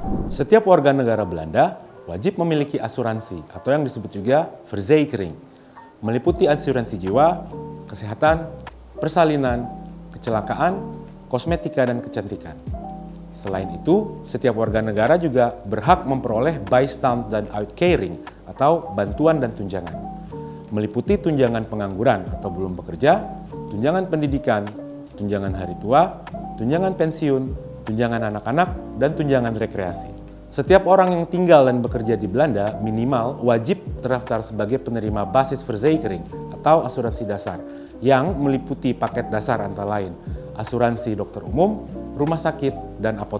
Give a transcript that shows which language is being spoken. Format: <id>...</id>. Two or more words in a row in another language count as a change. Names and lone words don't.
<id>Setiap warga negara Belanda wajib memiliki asuransi atau yang disebut juga verzekering, meliputi asuransi jiwa, kesehatan, persalinan, kecelakaan, kosmetika, dan kecantikan. Selain itu, setiap warga negara juga berhak memperoleh bijstand dan uitkering atau bantuan dan tunjangan. Meliputi tunjangan pengangguran atau belum bekerja, tunjangan pendidikan, tunjangan hari tua, tunjangan pensiun, tunjangan anak-anak, dan tunjangan rekreasi. Setiap orang yang tinggal dan bekerja di Belanda minimal wajib terdaftar sebagai penerima</id> <nl>basis verzekering</nl> <id>atau asuransi dasar yang meliputi paket dasar antara lain asuransi dokter umum, rumah sakit, dan apotek.</id>